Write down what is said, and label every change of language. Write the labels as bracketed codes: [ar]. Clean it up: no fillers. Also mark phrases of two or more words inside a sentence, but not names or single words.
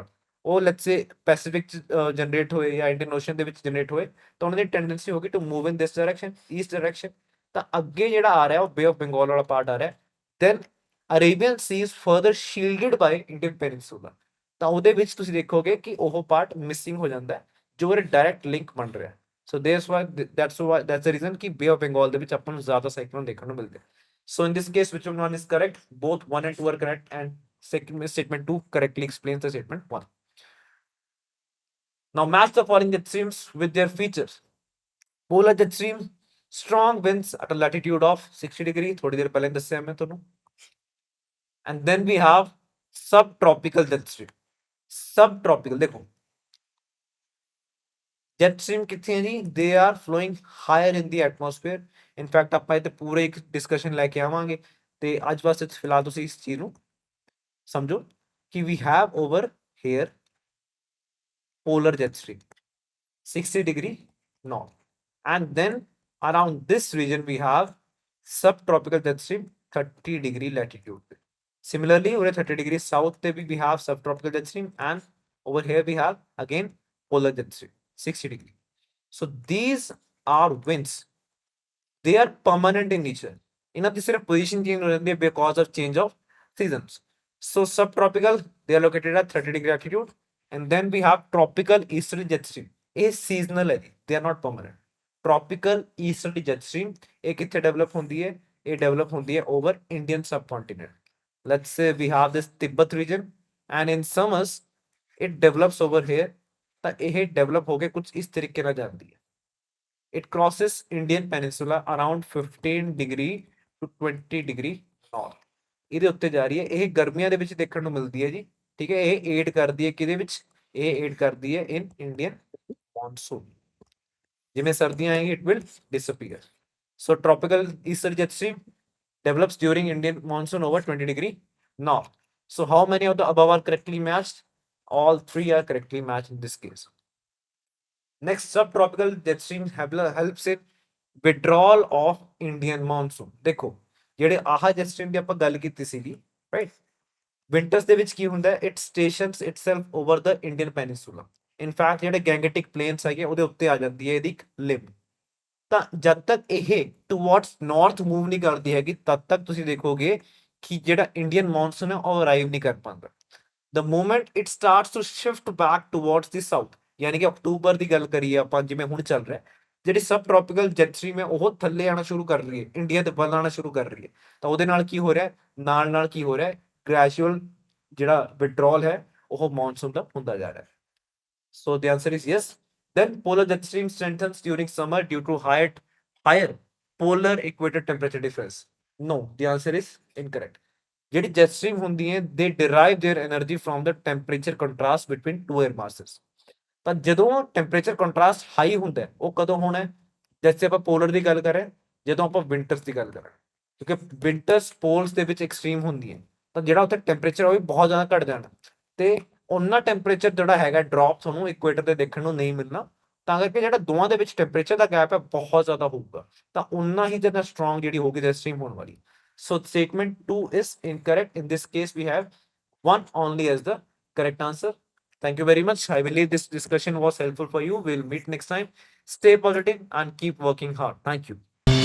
[pa] ਉਹ [en] let's say [pa] ਪੈਸੀਫਿਕ ਚ ਜਨਰੇਟ ਹੋਏ ਜਾਂ ਇੰਡੀਅਨ ਓਸ਼ਨ ਦੇ ਵਿੱਚ ਜਨਰੇਟ ਹੋਏ ਤਾਂ ਉਹਨਾਂ ਦੀ ਟੈਂਡੈਂਸੀ ਹੋਗੀ [en] to move in this direction, east direction. [pa] ਤਾਂ ਅੱਗੇ ਜਿਹੜਾ ਆ ਰਿਹਾ ਉਹ ਬੇ ਆਫ ਬੰਗਾਲ ਵਾਲਾ ਪਾਰਟ ਆ ਰਿਹਾ। [en] Then Arabian Sea is further shielded by Indian peninsula. [pa] ਤਾਂ ਉਹਦੇ ਵਿੱਚ ਤੁਸੀਂ ਦੇਖੋਗੇ ਕਿ ਉਹ [en] part missing [pa] ਹੋ ਜਾਂਦਾ ਹੈ ਜੋ ਇਹ [en] direct link [pa] ਬਣ ਰਿਹਾ। [en] so that's the reason [pa] ਕਿ ਬੇ ਆਫ ਬੰਗਾਲ ਦੇ ਵਿੱਚ ਆਪਾਂ ਨੂੰ ਜ਼ਿਆਦਾ ਸਾਈਕਲੋਨ ਦੇਖਣ ਨੂੰ ਮਿਲਦੇ। [en] So in this case, which one is correct? Both 1 and 2 are correct, and second statement 2 correctly explains the statement 1. Now match the following jet streams with their features. Polar jet stream, strong winds at a latitude of 60 degree, [hi] थोड़ी देर पहले [pa] ਦੱਸਿਆ मैं ਤੁਹਾਨੂੰ। [en] And then we have subtropical jet stream। Subtropical देखो jet stream [pa] ਕਿੱਥੇ ਹੈ ਜੀ? [en] They are flowing higher in the atmosphere। In fact [pa] ਆਪਾਂ ਇਹ ਤੇ ਪੂਰੇ ਇੱਕ ਡਿਸਕਸ਼ਨ ਲੈ ਕੇ ਆਵਾਂਗੇ ਤੇ ਅੱਜ ਵਾਸਤੇ ਫਿਲਹਾਲ ਤੁਸੀਂ ਇਸ ਚੀਜ਼ ਨੂੰ ਸਮਝੋ ਕਿ [en] we have over here polar jet stream 60 degree north, and then around this region we have subtropical jet stream 30 degree latitude। Similarly over 30 degree south te we have subtropical jet stream, and over here we have again polar jet stream 60 degree। So these are winds, they are permanent in nature। [pa] ਇਹਨਾਂ ਦੀ ਸਿਰਫ [en] position change [pa] ਹੋ ਜਾਂਦੀ ਹੈ [en] because of change of seasons. So subtropical they are located at 30 degree altitude, and then we have tropical easterly jet stream। [pa] ਇਹ seasonal ਹੈ ਜੀ, [en] they are not permanent। tropical easterly jet stream [pa] ਇਹ ਕਿੱਥੇ ਡਿਵੈਲਪ ਹੁੰਦੀ ਹੈ? ਇਹ ਡਿਵੈਲਪ ਹੁੰਦੀ ਹੈ [en] over Indian subcontinent। Let's say we have this Tibet region, and in summers it develops over here। [pa] ਤਾਂ ਇਹ ਡਿਵੈਲਪ ਹੋ ਕੇ ਕੁਝ ਇਸ ਤਰੀਕੇ ਨਾਲ ਜਾਂਦੀ ਹੈ। [en] It crosses Indian peninsula around 15 degree to 20 degree north। [pa] ਇਹਦੇ ਉੱਤੇ ਜਾ ਰਹੀ ਹੈ। ਇਹ ਗਰਮੀਆਂ ਦੇ ਵਿੱਚ ਦੇਖਣ ਨੂੰ ਮਿਲਦੀ ਹੈ ਜੀ, ਠੀਕ ਹੈ। ਇਹ ਏਡ ਕਰਦੀ ਹੈ ਕਿਹਦੇ ਵਿੱਚ? ਇਹ ਏਡ ਕਰਦੀ ਹੈ [en] in Indian monsoon. [pa] ਜਿਵੇਂ ਸਰਦੀਆਂ ਆਏਗੀ [en] it will disappear. so tropical easter jet stream develops during Indian monsoon over 20 degree north। So how many of the above are correctly matched? All three are correctly matched in this case। Next, subtropical jet stream helps in withdrawal of Indian monsoon। [pa] देखो ਜਿਹੜੇ ਆਹ [en] jet stream [pa] ਦੀ ਆਪਾਂ ਗੱਲ ਕੀਤੀ ਸੀਗੀ, ਰਾਈਟ, ਵਿੰਟਰਸ ਦੇ ਵਿੱਚ ਕੀ ਹੁੰਦਾ ਹੈ, [en] it stations itself over the Indian peninsula. in fact [pa] ਜਿਹੜੇ ਗੈਂਗੇਟਿਕ ਪਲੇਨਸ ਹੈਗੇ ਉਹਦੇ ਉੱਤੇ ਆ ਜਾਂਦੀ ਹੈ ਇਹਦੀ ਇੱਕ ਲਿੰਬ। ਤਾਂ ਜਦ ਤੱਕ ਇਹ [en] towards north move [pa] ਨਹੀਂ ਕਰਦੀ ਹੈਗੀ, ਤਦ ਤੱਕ ਤੁਸੀਂ ਦੇਖੋਗੇ ਕਿ ਜਿਹੜਾ [en] Indian monsoon [pa] ਹੈ ਉਹ ਅਰਾਈਵ ਨਹੀਂ ਕਰ ਪਾਉਂਦਾ। [en] the moment it starts to shift back towards the south, [pa] ਯਾਨੀ ਕਿ ਅਕਤੂਬਰ ਦੀ ਗੱਲ ਕਰੀਏ ਆਪਾਂ, ਜਿਵੇਂ ਹੁਣ ਚੱਲ ਰਿਹਾ, ਜਿਹੜੀ [en] subtropical jet stream [pa] ਹੈ ਉਹ ਥੱਲੇ ਆਣਾ ਸ਼ੁਰੂ ਕਰ ਰਹੀ ਹੈ, ਇੰਡੀਆ ਦੇ ਵੱਲ ਆਣਾ ਸ਼ੁਰੂ ਕਰ ਰਹੀ ਹੈ। ਤਾਂ ਉਹਦੇ ਨਾਲ ਕੀ ਹੋ ਰਿਹਾ, ਨਾਲ ਨਾਲ ਕੀ ਹੋ ਰਿਹਾ, ਗ੍ਰੈਜੂਅਲ ਜਿਹੜਾ ਵਿਡਰੋਲ ਹੈ ਉਹ ਮੌਨਸੂਨ ਦਾ ਹੁੰਦਾ ਜਾ ਰਿਹਾ ਹੈ। [en] So the answer is yes. Then polar jet stream strengthens during summer due to higher polar equator temperature difference. No, the answer is incorrect. [pa] ਜਿਹੜੀ [en] jet stream [pa] ਹੁੰਦੀ ਹੈ, [en] they derive their energy from the temperature contrast between two air masses. [pa] ਤਾਂ ਜਦੋਂ [en] temperature contrast [pa] ਹਾਈ ਹੁੰਦਾ ਹੈ, ਉਹ ਕਦੋਂ ਹੋਣਾ ਹੈ, ਜੈਸੇ ਆਪਾਂ ਪੋਲਰ ਦੀ ਗੱਲ ਕਰਾਂ, ਜਦੋਂ ਆਪਾਂ ਵਿੰਟਰਸ ਦੀ ਗੱਲ ਕਰਾਂ, ਕਿਉਂਕਿ [en] winters poles [pa] ਦੇ ਵਿੱਚ ਐਕਸਟ੍ਰੀਮ ਹੁੰਦੀ ਹੈ, ਤਾਂ ਜਿਹੜਾ ਉੱਥੇ ਟੈਂਪਰੇਚਰ ਉਹ ਵੀ ਬਹੁਤ ਜ਼ਿਆਦਾ ਘਟ ਜਾਣਾ, ਤੇ ਉਹਨਾਂ ਟੈਂਪਰੇਚਰ ਜਿਹੜਾ ਹੈਗਾ ਡ੍ਰੌਪ ਤੁਹਾਨੂੰ ਇਕੁਏਟਰ ਤੇ ਦੇਖਣ ਨੂੰ ਨਹੀਂ ਮਿਲਣਾ। ਤਾਂ ਕਰਕੇ ਜਿਹੜਾ ਦੋਵਾਂ ਦੇ ਵਿੱਚ ਟੈਂਪਰੇਚਰ ਦਾ ਗੈਪ ਹੈ ਬਹੁਤ ਜ਼ਿਆਦਾ ਹੋਊਗਾ, ਤਾਂ ਉਨਾ ਹੀ ਜ਼ਿਆਦਾ ਸਟਰੋਂਗ ਜਿਹੜੀ ਹੋਗੀ [en] jet stream [pa] ਹੋਣ ਵਾਲੀ। [en] So statement 2 is incorrect. In this case we have one only as the correct answer. Thank you very much. I believe this discussion was helpful for you. We'll meet next time. Stay positive and keep working hard. Thank you.